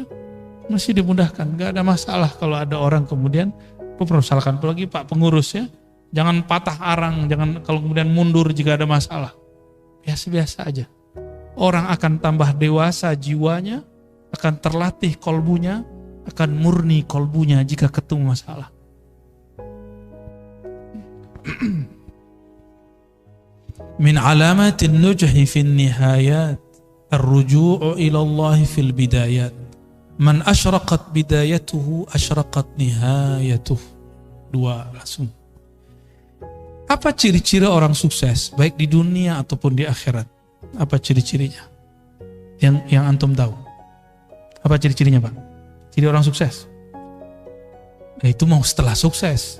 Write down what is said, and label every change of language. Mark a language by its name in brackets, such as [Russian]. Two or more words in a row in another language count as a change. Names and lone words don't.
[Indonesian] Masih dimudahkan, gak ada masalah kalau ada orang kemudian mempersoalkan. Apalagi Pak pengurus ya, jangan patah arang, jangan kalau kemudian mundur jika ada masalah. Biasa-biasa aja. Orang akan tambah dewasa jiwanya, akan terlatih kolbunya, akan murni kolbunya jika ketemu masalah. [Arabic] من علامات النجح في النهايات الرجوع إلى الله في البدايات. من أشرقت بدايته أشرقت نهايته. [Indonesian] 2 langsung. Apa ciri-ciri orang sukses baik di dunia ataupun di akhirat? Apa ciri-cirinya? Yang antum tahu. Apa ciri-cirinya Pak? Ciri orang sukses. Itu mau setelah sukses.